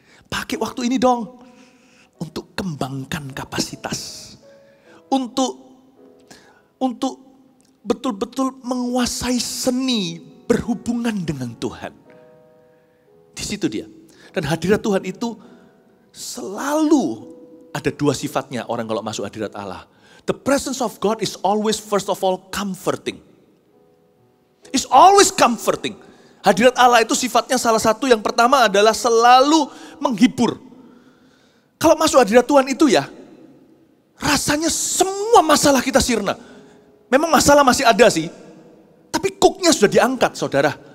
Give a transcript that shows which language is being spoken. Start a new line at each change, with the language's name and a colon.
Indonesian: Pakai waktu ini dong untuk kembangkan kapasitas, untuk betul-betul menguasai seni berhubungan dengan Tuhan. Di situ dia. Dan hadirat Tuhan itu selalu ada dua sifatnya orang kalau masuk hadirat Allah.
English: The presence of God is always first of all comforting. It's always comforting.
Indonesian: Hadirat Allah itu sifatnya salah satu yang pertama adalah selalu menghibur. Kalau masuk hadirat Tuhan itu ya, rasanya semua masalah kita sirna. Memang masalah masih ada sih, tapi cooknya sudah diangkat saudara.